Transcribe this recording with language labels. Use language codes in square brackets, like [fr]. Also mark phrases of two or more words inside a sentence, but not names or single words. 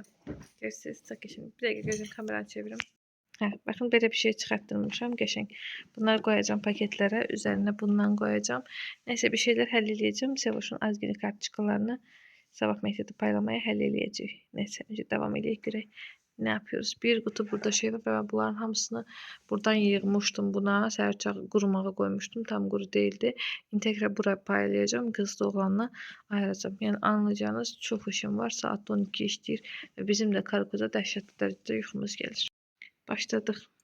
[az] Görürsünüz, çox qəşəng. Bir dəqiqə gözüm kameranı çevirim. Hə, baxın belə bir şey çıxartdırmışam, qəşəng. Bunları qoyacağam paketlərə, üzərinə bundan qoyacağam. Nəysə bir şeylər həll eləyəcəm. Sevoşun az günlük kartçıqalarını sabah məktəbdə paylamaya həll eləyəcək. Nəysə, önce davam eləyək görək. [tr] Ne yapıyoruz? Bir kutu burada şey var ve ben bunların hamısını buradan yığmıştım buna. [az] Səhər qurumağa koymuştum. [tr] Tam quru değildi. İndi tekrar buraya paylayacağım. Qızla oğlanla ayıracağım. [az] Yəni anlayacağınız çox işim var. Saat 12 işləyir və bizim də kargoda dəhşətli dərəcədə yuxumuz gəlir. Başladıq.